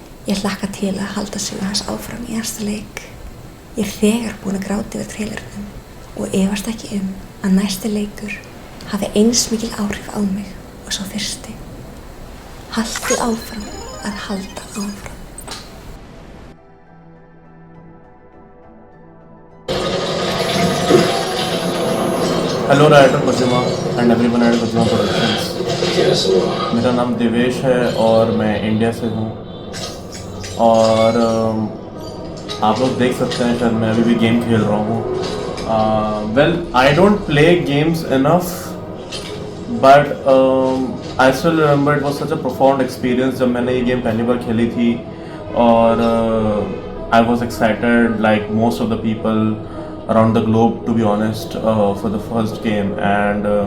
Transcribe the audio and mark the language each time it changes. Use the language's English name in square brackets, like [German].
[Icelandic] Ég hlakka til að halda sögu hans áfram í næsta leik. Ég þegar búin að gráta yfir trailernum og efast ekki að næsti leikur hafi eins mikil áhrif á mig og sá fyrsti. Haldið áfram að halda áfram. [English] Hello writer Kojima and everyone at Kojima productions. [Hindi] मेरा नाम देवेश है और मैं India से हूँ और आप लोग देख सकते हैं शायद मैं अभी भी गेम खेल रहा हूँ। [English] well I don't play games enough but I still remember it was such a profound experience [Hindi] जब मैंने ये गेम पहली बार खेली थी [English] और I was excited like most of the people around the globe, to be honest, for the first game, and